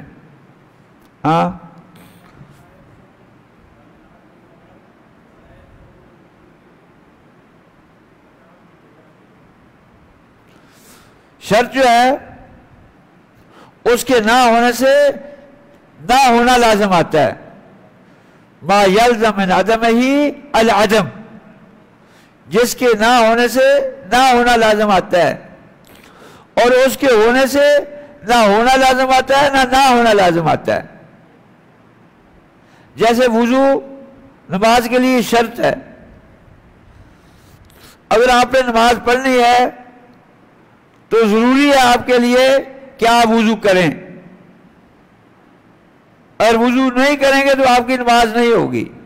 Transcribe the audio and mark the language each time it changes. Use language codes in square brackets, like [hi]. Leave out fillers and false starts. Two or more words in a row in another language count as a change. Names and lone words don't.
[ur] ہاں شرط جو ہے اس کے نہ ہونے سے نہ ہونا لازم آتا ہے، [ar] ما یلزم من عدمہ العدم، [ur] جس کے نہ ہونے سے نہ ہونا لازم آتا ہے، اور اس کے ہونے سے نہ ہونا لازم آتا ہے نہ ہونا لازم آتا ہے۔ جیسے وضو نماز کے لیے شرط ہے، اگر آپ نے نماز پڑھنی ہے تو ضروری ہے آپ کے لیے کہ آپ وضو کریں، اور وضو نہیں کریں گے تو آپ کی نماز نہیں ہوگی۔